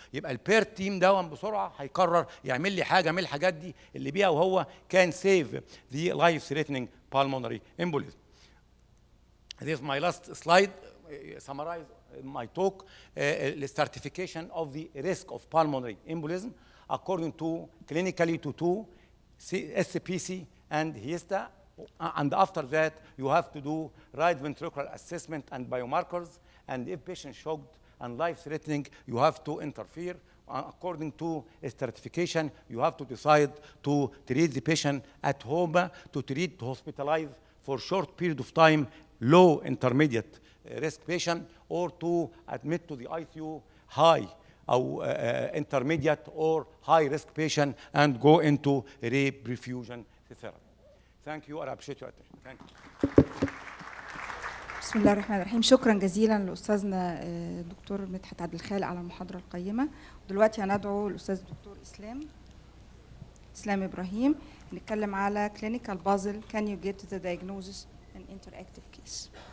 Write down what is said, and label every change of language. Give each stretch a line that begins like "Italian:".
Arabic: يبقى البير تيم دون بسرعه هيقرر يعمل لي حاجه من الحاجات دي اللي بيها وهو كان
English: Save the life threatening pulmonary embolism. This is my last slide. Summarize my talk. The certification of the risk of pulmonary embolism according to clinically to two SPC and HISTA, and after that you have to do right ventricular assessment and biomarkers, and if patient shocked and life-threatening, you have to interfere. According to a certification, you have to decide to treat the patient at home, to treat hospitalized for short period of time, low intermediate risk patient, or to admit to the ICU high or intermediate or high risk patient and go into reperfusion therapy. Thank you. I appreciate your attention. Thank you.
Arabic: بسم الله الرحمن الرحيم. شكرا جزيلا لاستاذنا دكتور مدحت عبد الخالق على المحاضره القيمه. ودلوقتي هندعو الاستاذ الدكتور اسلام ابراهيم نتكلم على
English: clinical puzzle can you get to the diagnosis in interactive case.